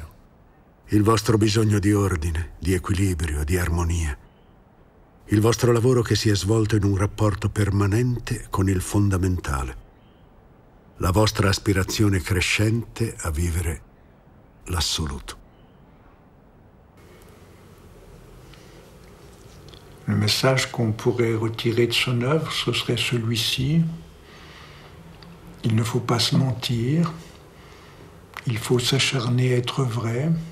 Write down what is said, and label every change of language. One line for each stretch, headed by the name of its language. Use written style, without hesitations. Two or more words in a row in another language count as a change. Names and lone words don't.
Italian: Il vostro bisogno di ordine, di equilibrio, di armonia. Il vostro lavoro che si è svolto in un rapporto permanente con il fondamentale. La vostra aspirazione crescente a vivere l'assoluto.
French: Le message qu'on pourrait retirer de son œuvre, ce serait celui-ci. Il ne faut pas se mentir. Il faut s'acharner à être vrai.